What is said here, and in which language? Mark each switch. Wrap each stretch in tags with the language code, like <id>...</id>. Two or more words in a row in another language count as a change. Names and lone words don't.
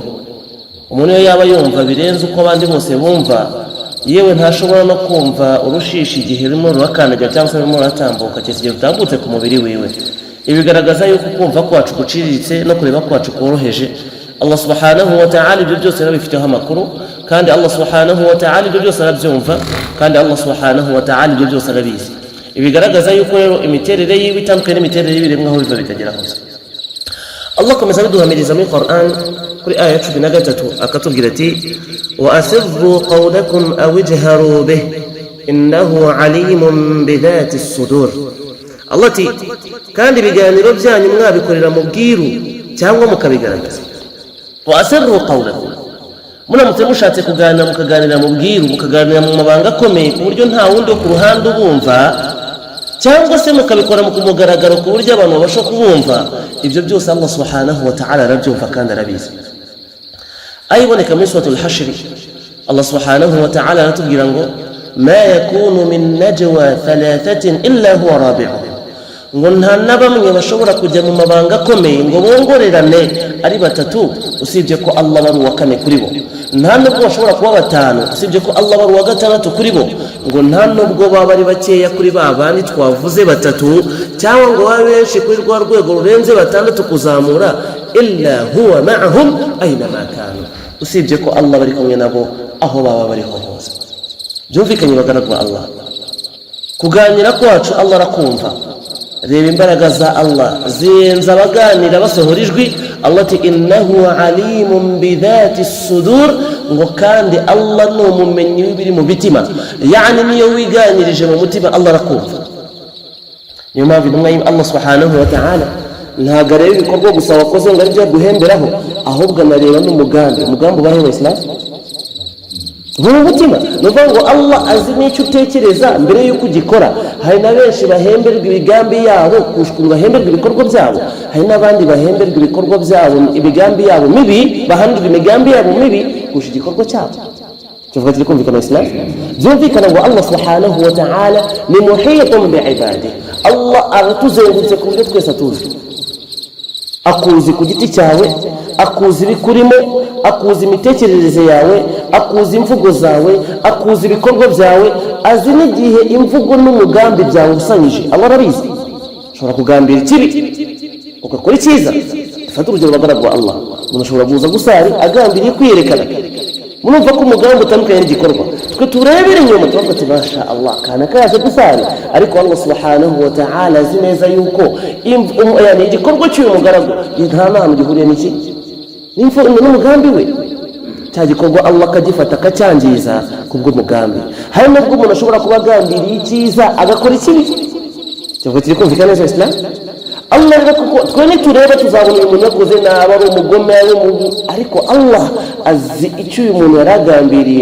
<rw>Umuntu niyo yaba yumva birenze uko abandi bose bumva, yewe ntashobora no kumva urushishi igihe rurimo rurakandagira cyangwa se rurimo ruratambuka, cyese rutambutse ku mubiri wiwe. Ibi bigaragaza yuko kumva kwacu guciriritse no kureba kwacu koroheje.</rw> <ar>الله سبحانه وتعالى</ar> <rw>ibyo byose arabifiteho amakuru, kandi</rw> <ar>الله سبحانه وتعالى</ar> <rw>ibyo byose arabyumva, kandi</rw> <ar>الله سبحانه وتعالى</ar> <rw>ibyo byose arabizi. Ibigaragaza yuko rero imiterere yiwe itandukanye n'imiterere y'ibiremwa aho biva bikagera hose. Allah akomeza biduhamiriza muri Qur'an kuri aya 13 akatubwira ati:</rw> <ar>وأسروا قولكم أو اجهروا به إنه عليم بذات الصدور.</ar> <rw>Allah ati, kandi ibiganiro byanyu mwabikorera mu bwiru cyangwa mukabigaragaza.</rw> <ar>وأسروا قولكم,</ar> <rw>muramutse mushatse kuganira mukaganira mu bwiru, mukaganira mu mabanga akomeye ku buryo nta wundi wo ku ruhande ubumva, cyangwa se mukabikora mu kumugaragaro ku buryo abantu babasha kubumva. Ibyo byose</rw> <ar>الله سبحانه وتعالى</ar> <rw>arabyumva kandi arabizi. Ayiboneka muri suratul Hashr,</rw> <ar>الله سبحانه وتعالى</ar> <rw>aratubwira ngo</rw> <ar>ما يكون من نجوى ثلاثة إلا هو رابعهم,</ar> <rw>ngo nta na bamwe bashobora kujya mu mabanga akomeye ngo bongorerane ari batatu usibye ko Allah bari uwa kane kuri bo. Nta nubwo bashobora kuba batanu usibye ko Allah bari uwa gatandatu kuri bo. Ngo nta nubwo baba ari bakeya kuri ba bandi twavuze batatu, cyangwa ngo babe benshi kuri rwa rwego rurenze batandatu kuzamura,</rw> <ar>إلا هو معهم أين ما كانوا,</ar> <rw>usibye ko Allah bari kumwe nabo aho baba bari hose. Byumvikanye bagaragu Allah, kuganira kwacu Allah arakumva. Reba imbaraga za Allah zirenza abaganira basohora ijwi. Allah ati</rw> <ar>إنه عليم بذات الصدور,</ar> <rw>ngo kandi Allah ni umumenyi w'ibiri mu bitima. Yani niyo wiganirije mu mutima Allah arakumva. Niyo mpamvu intumwa</rw> <ar>الله سبحانه وتعالى</ar> <rw>ntabwo areba ibikorwa gusa wakoze ngo aribyo guhemberaho, ahubwo anareba n'umugambi. Umugambi ubahe wa Islam, mu mutima nuvuga ngo Allah azi n'icyo utekereza mbere y'uko ugikora. Hari na benshi bahemberwa ibigambi yabo kushukuru bahemberwa ibikorwa byabo, hari n'abandi bahemberwa ibikorwa byabo ibigambi yabo mibi, bahandurwa imigambi yabo mibi kurusha igikorwa cyabo. Tuvuga turi kumvikana Islam byumvikana ngo</rw> <ar>الله سبحانه وتعالى</ar> <rw>ni</rw> <ar>محيط بعباده.</ar> <rw>Allah aratuzengurutse ku buryo twese atuzi, akuzi ku giti cyawe, akuzi ibikurimo, akuzi imitekerereze yawe, akuzi imvugo zawe, akuzi ibikorwa byawe, azi n'igihe imvugo n'umugambi byawe usanyije. Allah arabizi. Ushobora kugambira ikibi ugakora icyiza. Dufate urugero bagaragwa Allah, umuntu ashobora kuza gusari agambiriye kwiyerekana, murumva ko umugambi utandukanye n'igikorwa. Twe turebere inyuma tuvuga ati</rw> <ar>ما شاء الله</ar> <rw>kana kaje gusari, ariko</rw> <ar>الله سبحانه وتعالى</ar> <rw>azi neza yuko yani igikorwa cy'uyu mugaragu nta nahantu gihuriye n'iki n'umugambi we. Cya gikorwa Allah akagifata akacyangiza kubw'umugambi. Hari n'ubwo umuntu ashobora kuba agambiriye icyiza agakora ikibi. Cyangwa kiri kumvikana neza Islam. Allah rero kuko twe nitureba tuzabona uyu muntu yakoze nabi, ari umugome, ari ariko Allah azi icyo uyu muntu yaragambiriye.</rw>